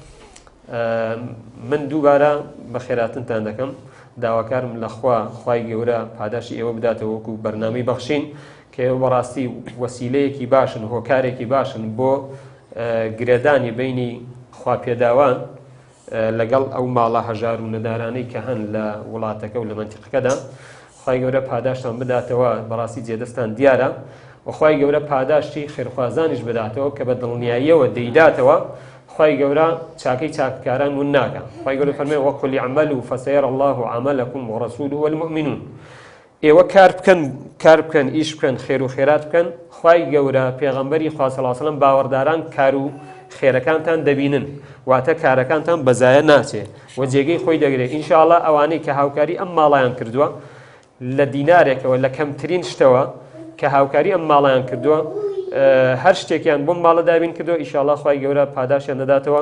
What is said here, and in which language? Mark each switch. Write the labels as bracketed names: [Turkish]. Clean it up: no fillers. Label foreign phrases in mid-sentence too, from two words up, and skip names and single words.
[Central Kurdish] من دووبارە بە خێراتنتان دەکەم، داواکارم لە خوای گەورە پاداشی ئێوە بداتەوە وەکو بەرنامەی بەخشین کە ئێوە بەڕاستی وەسیلەیەکی باشن، هۆکارێکی باشن بۆ گرێدانی بینی خواپێداوان لەگەڵ ئەو ماڵە هەژار و نەدارانەی کە هەن لە وڵاتەکە و لە مەنتیقەکەدا. خوای گەورە پاداشتان بداتەوە، بەڕاستی جێدەستان دیارە وخوای گەورە پاداشتی خێرخوازانیش بداتەوە کە بە دڵنیاییەوە دەیداتەوە. خوای گەورە چاکەی چاککاران ون ناکە. خوای گەورە فەرمێ [Arabic] وەقل اعملوا فسيرى الله عملكم ورسوله والمؤمنون. [Central Kurdish] ئێوە کار بکەن، ئیش بکەن، خێر و خێرات بکەن. خوای گەورە پێغەمبەری خوا [Arabic] صلی الله علیه و سلم [Central Kurdish] باوەڕداران کار و خێرەکانتان دەبینن، واتە کارەکانتان بەزایە ناچێ و جێگەی خۆی دەگرێت. ئینشاءالله ئەوانەی کە هاوکاری ئەم ماڵیان کردووە لە دینارێکەوە لە کەمترین شتەوە کە هاوکاری ئەم ماڵیان کردووە، هەر شتێکیان بۆم ماڵە دابین کردو، ئینشاءالله خوای گەورە پاداشیان دەداتەوە.